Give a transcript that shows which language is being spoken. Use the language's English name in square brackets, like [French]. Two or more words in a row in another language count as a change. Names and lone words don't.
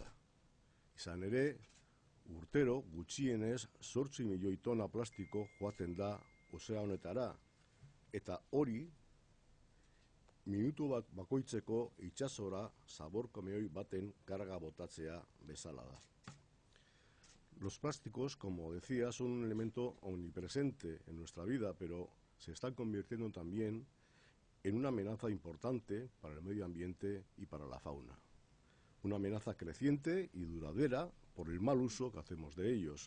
[Basque] Izan ere, urtero gutxienez 8 milioi tona plastiko joaten da ozeanotara, eta hori minutu bat bakoitzeko itsasora zabor kamioi baten karga botatzea bezala da. [Spanish] Los plásticos, como decía, son un elemento omnipresente en nuestra vida, pero se están convirtiendo también en una amenaza importante para el medio ambiente y para la fauna. Una amenaza creciente y duradera por el mal uso que hacemos de ellos.